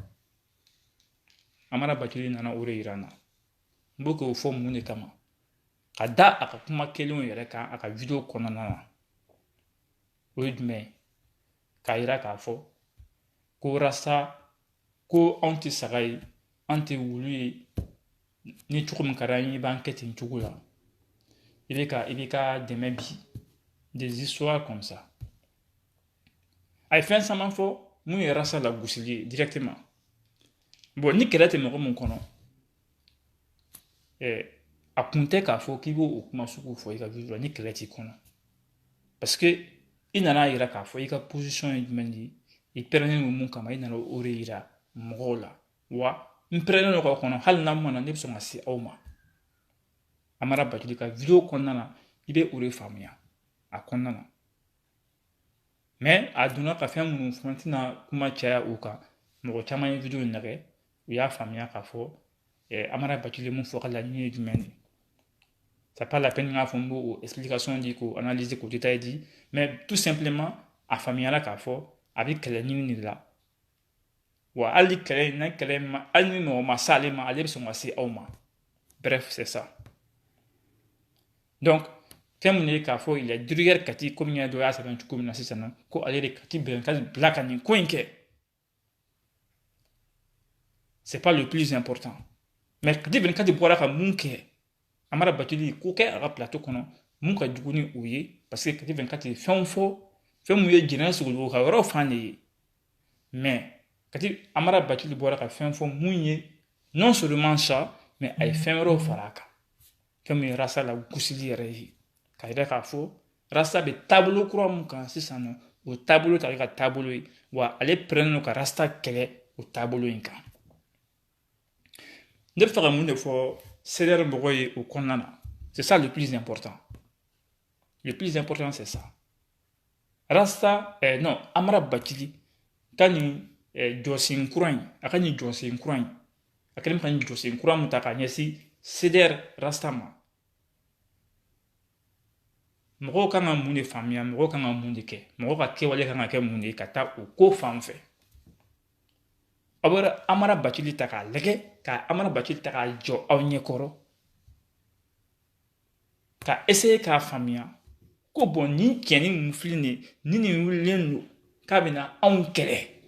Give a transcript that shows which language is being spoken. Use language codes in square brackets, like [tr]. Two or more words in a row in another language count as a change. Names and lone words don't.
[bm] Amara Bachili nana o de yira n na n b'o k'o fɔ mun de kama ka da a ka kuma kelenw yɛrɛ kan a ka vidéo kɔnɔna na o ye jumɛn ye k'a yira k'a fɔ ko Rasta ko anw tɛ saga ye an tɛ wulu ye ni cogo min ka d'an ye i b'an kɛ ten cogo la i bɛ ka dɛmɛ bi [fr] des histoires comme ça [bm] a ye fɛn caman fɔ mun ye Rasta lagosili ye directement bon ni kɛlɛ tɛ mɔgɔ mun kɔnɔ a kun tɛ k'a fɔ k'i b'o kuma sugu fɔ i ka vidéo la ni kɛlɛ t'i kɔnɔ [fr] parce que [bm] i nana yira k'a fɔ i ka position ye jumɛn ye i pɛrɛnnen don mun kama i nana o de yira mɔgɔw la wa n pɛrɛnnen don k'aw kɔnɔ hali n'a mana ne bɛ sɔn ka se aw ma Amara Bachili ka vidéo kɔnɔna na i bɛ o de faamuya a kɔnɔna na mais a donna ka fɛn minnu fɔ n tɛna kuma caya o kan mɔgɔ caman ye vidéo in lajɛ u y'a faamuya k'a fɔ Amara Bachili mun fɔ ka laɲini ye jumɛn ye [fr] c'est pas la peine [bm] k'a fɔ n b'o explication di k'o analyser k'o détail di [fr] mais tout simplement [bm] a faamuyala k'a fɔ a bɛ kɛlɛ ɲini de la wa hali kɛlɛ na kɛlɛ ma hali ni mɔgɔ ma s'ale ma ale bɛ sɔn ka se aw ma [fr] bref c'est ça [bm] donc fɛn mun ye k'a fɔ [fr] il est derrière [bm] Kati komi n y'a dɔn o y'a sɛbɛn cogo min na sisan ko ale de Kati bila ka nin ko in kɛ [fr] c'est pas le plus important mais [bm] Kati 24 bɔra ka mun kɛ Amara Bachili ko kɛ a ka plateau kɔnɔ mun ka jugu ni o ye [fr] parce que [bm] Kati 24 ye fɛnw fɔ fɛn mun ye jɛnɛ sogo ka yɔrɔ fan de ye mais Amara Bachili bɔra ka fɛn fɔ mun ye [fr] non seulement ça mais [bm] a ye fɛn wɛrɛw fara a kan fɛn min ye Rasta lagosili yɛrɛ ye k'a yira k'a fɔ Rasta bɛ taabolo kura mun kan sisan nɔ o taabolo t'ale ka taabolo ye wa ale pɛrɛnnen don ka Rasta kɛlɛ o taabolo in kan ne bɛ fɛ ka mun de fɔ CDR mɔgɔw ye o kɔnɔna na [fr] c'est ça le plus important c'est ça [bm] Rasta non Amara Bachili ka nin jɔsen kura in a ka nin jɔsen kura in a kɛlen ka nin jɔsen kura mun ta k'a ɲɛsin CDR Rasta ma mɔgɔw kan ka mun de faamuya mɔgɔw kan ka mun de kɛ mɔgɔw ka kɛwale kan ka kɛ mun de ye ka taa o ko fan fɛ aw bɛ Amara Bachili ta k'a lajɛ ka Amara Bachili ta k'a jɔ aw ɲɛkɔrɔ ka essayer k'a faamuya ko bon nin cɛnni mun filɛ nin ye ni nin wulilen don k'a bɛna anw kɛlɛ